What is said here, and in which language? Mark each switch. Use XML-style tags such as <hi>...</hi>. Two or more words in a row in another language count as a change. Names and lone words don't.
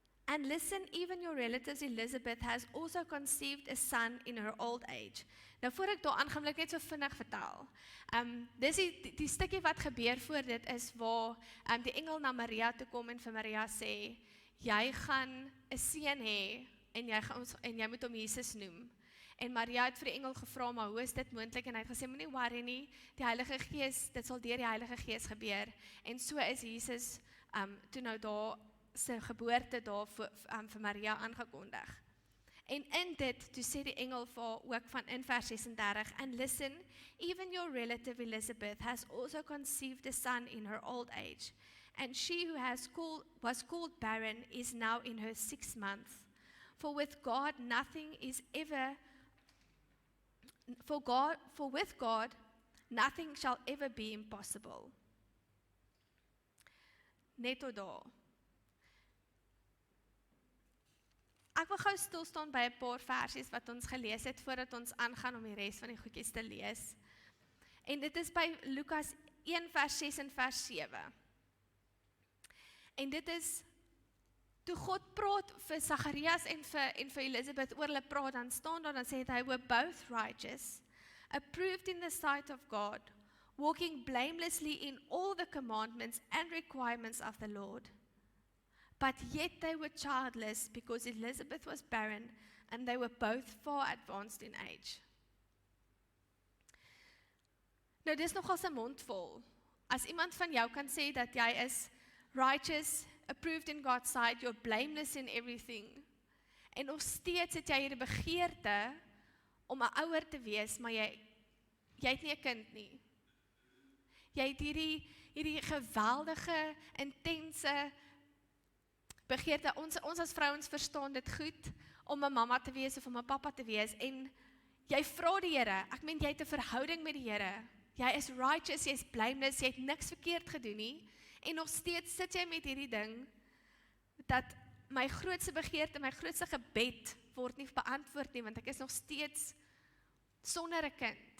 <en>And listen, even your relatives Elizabeth has also conceived a son in her old age.</en> <af>Nou voor ek daar aangaan, wil ek net so vinnig vertel. Dis die stukkie wat gebeur voor dit is waar die engel na Maria toe kom en vir Maria sê, jy gaan 'n seun hê en jy moet hom Jesus noem. En Maria het vir die engel gevra, maar hoe is dit moontlik? En hy het gesê, moenie worry nie, die Heilige Gees, dit sal deur die Heilige Gees gebeur. En so is Jesus toe nou daar sy geboorte daar vir Maria aangekondig. En in dit, toe sê die engel vir haar ook van in vers 36,</af> <en>and listen, even your relative Elizabeth has also conceived a son in her old age, and she who was called barren is now in her 6th month. For with God nothing shall ever be impossible.</en> <af>Net tot daar. Ek wil gou stil staan by 'n paar versies wat ons gelees het voordat ons aangaan om die res van die goedjies te lees. En dit is by Lukas 1 vers 6 en vers 7. En dit is toe God praat vir Zacharias en vir Elizabeth oor hulle praat, dan staan daar, dan sê hy,</af> <en>were both righteous, approved in the sight of God, walking blamelessly in all the commandments and requirements of the Lord. But yet they were childless because Elizabeth was barren and they were both far advanced in age.</en> <af>Nou dis nogal 'n mond vol. As iemand van jou kan sê dat jy is</af> <en>righteous, approved in God's sight, you're blameless in everything,</en> <af>en nog steeds het jy hierdie begeerte om 'n ouer te wees, maar jy het nie 'n kind nie. Jy het hierdie geweldige, intense begeerte, ons as vrouens verstaan dit goed, om 'n mamma te wees of om 'n pappa te wees, en jy vra die Here, ek meen jy het 'n verhouding met die Here, jy is righteous, jy is blameless, jy het niks verkeerd gedoen nie, en nog steeds sit jy met hierdie ding, dat my grootste begeerte, my grootste gebed, word nie beantwoord nie, want ek is nog steeds sonder 'n kind.</af>